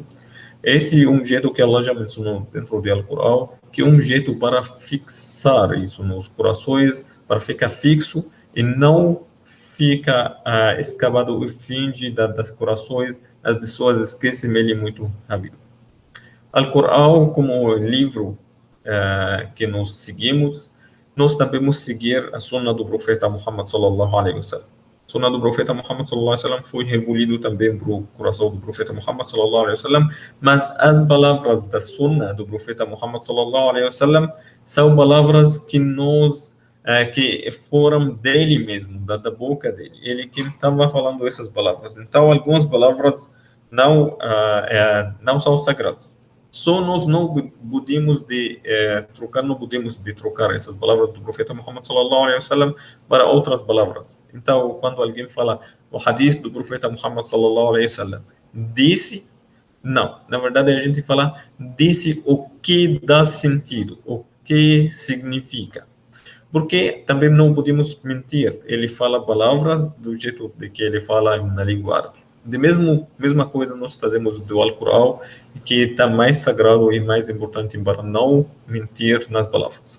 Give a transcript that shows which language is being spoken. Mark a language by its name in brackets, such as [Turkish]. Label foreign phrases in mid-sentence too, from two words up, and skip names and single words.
[Portuguese] Esse é um jeito que Allah já mencionou dentro do Al-Qur'an, que é um jeito para fixar isso nos corações, para ficar fixo e não fica escapado o fim das corações. As pessoas esquecem ele muito rápido. Al-Qur'an, como livro que nós seguimos, nós também vamos seguir a sunna do profeta Muhammad [Arabic] صلى الله عليه وسلم. [Portuguese] A sunna do profeta Muhammad [Arabic] صلى الله عليه وسلم [Portuguese] foi revelado também para o coração do profeta Muhammad [Arabic] صلى الله عليه وسلم, [Portuguese] mas as palavras da sunna do profeta Muhammad [Arabic] صلى الله عليه وسلم [Portuguese] são palavras que que foram dele mesmo, da boca dele. Ele que estava falando essas palavras. Então, algumas palavras não são sagradas. Só nós não podemos trocar essas palavras do profeta Muhammad [Arabic] صلى الله عليه وسلم [Portuguese] para outras palavras. Então, quando alguém fala o hadith do profeta Muhammad [Arabic] صلى الله عليه وسلم, [Portuguese] disse, não. Na verdade, a gente fala disse o que dá sentido, o que significa. Porque também não podemos mentir. Ele fala palavras do jeito de que ele fala na língua árabe. De mesma coisa nós fazemos do Alcorão, que está mais sagrado e mais importante para não mentir nas palavras.